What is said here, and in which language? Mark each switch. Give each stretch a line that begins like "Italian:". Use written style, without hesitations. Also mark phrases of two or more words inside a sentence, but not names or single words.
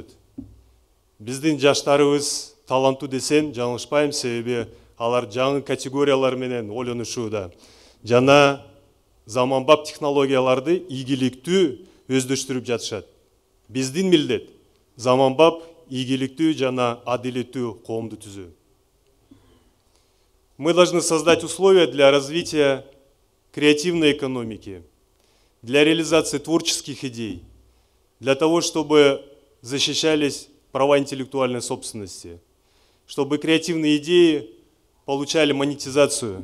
Kyrgyz: Биздин жаштарыбыз таланттуу десем жаңылышпайм, себеби алар жаңы категориялар менен ойлонушууда жана заманбап технологияларды ийгиликтүү өздөштүрүп жатышат. Биздин милдет заманбап, ийгиликтүү жана адилеттүү коомду түзүү.
Russian: Мы должны создать условия для развития креативной экономики, для реализации творческих идей, для того, чтобы защищались права интеллектуальной собственности, чтобы креативные идеи получали монетизацию.